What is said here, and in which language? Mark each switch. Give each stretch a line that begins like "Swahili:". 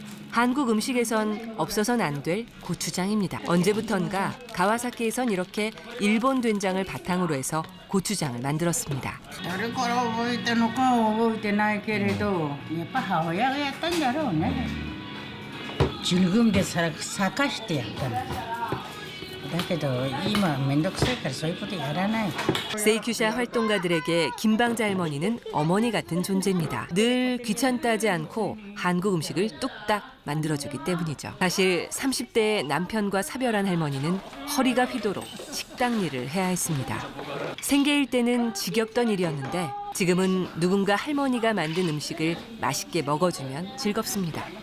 Korean: 한국 음식에선 없어서는 안 될 고추장입니다. 언제부턴가 가와사키에선 이렇게 일본 된장을 바탕으로 해서 고추장을 만들었습니다.
Japanese: 誰から覚えたのかは覚えてないけれど、やっぱ母親がやったんだろうね。 즐거움で咲かしてやったの。だけど今めんどくさいからそういうことやらない。
Korean: 세이큐샤 활동가들에게 김방자 할머니는 어머니 같은 존재입니다. 늘 귀찮다 하지 않고 한국 음식을 뚝딱 만들어주기 때문이죠. 사실 30대의 남편과 사별한 할머니는 허리가 휘도록 식당 일을 해야 했습니다. 생계일 때는 지겹던 일이었는데 지금은 누군가 할머니가 만든 음식을 맛있게 먹어주면 즐겁습니다.